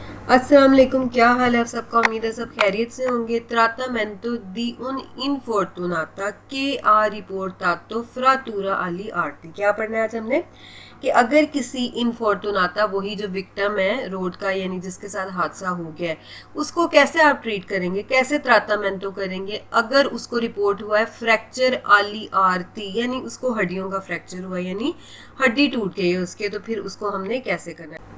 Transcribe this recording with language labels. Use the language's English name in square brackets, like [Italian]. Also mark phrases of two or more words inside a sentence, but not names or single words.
[Arabic] السلام عليكم, [Hindi] क्या हाल है आप सबका। उम्मीद है सब खैरियत से होंगे। [Italian] Tratamento di un infortunata che ha riportato frattura agli arti। [Hindi] क्या पढ़ना है आज हमने कि अगर किसी इनफॉर्टुनाता, वही जो विक्टिम है रोड का, यानी जिसके साथ हादसा हो गया है, उसको कैसे आप ट्रीट करेंगे, कैसे ट्राटामेंटो करेंगे। अगर उसको रिपोर्ट हुआ है फ्रैक्चर [Italian] agli arti, [Hindi] यानी उसको हड्डियों का फ्रैक्चर हुआ है, यानी हड्डी टूट गई है उसके, तो फिर उसको हमने कैसे करना है।